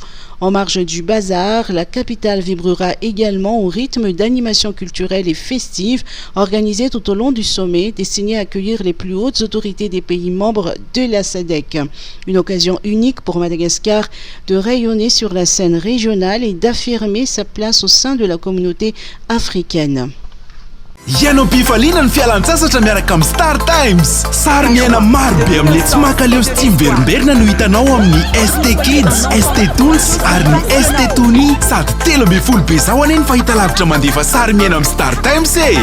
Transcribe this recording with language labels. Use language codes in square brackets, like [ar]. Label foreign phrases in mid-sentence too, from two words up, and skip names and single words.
[fr] En marge du bazar, la capitale vibrera également au rythme d'animations culturelles et festives organisées tout au long du sommet, destinées à accueillir les plus hautes autorités des pays membres de la SADC. Une occasion unique pour Madagascar de rayonner sur la scène régionale et d'affirmer sa place au sein de la communauté africaine. [mg] Ianao mpivalina ny fialan-tsasatra miaraka amin'ny Star Times. Sary miaina maro be amin'ilay tsy makaleo sy tsy miverimberina no hitanao amin'ny ST Kids, ST Toons ary ny ST Tony. Sady 13 be zao anie ny fahitalavitra mandefa sary miaina amin'ny Star Times e.